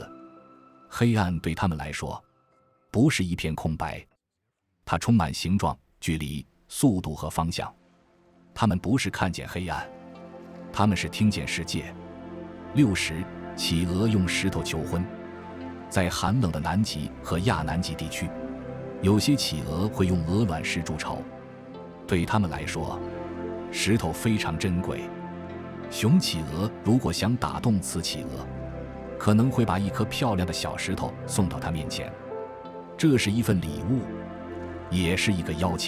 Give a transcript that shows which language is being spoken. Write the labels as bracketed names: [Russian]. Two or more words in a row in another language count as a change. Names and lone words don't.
[Chinese] 黑暗对它們来說，不是一片空白，它充滿形狀、距離、速度和方向。它們不是看見黑暗，它们是听見世界。60. 企鵝用石頭求婚。在寒冷的南极和亞南极地区，有些企鵝會用鵝卵石筑巢。對它們來說，石頭非常珍貴。雄企鵝如果想打動雌企鵝，可能會把一顆漂亮的小石頭送到它面前。這是一份禮物，也是一個邀請。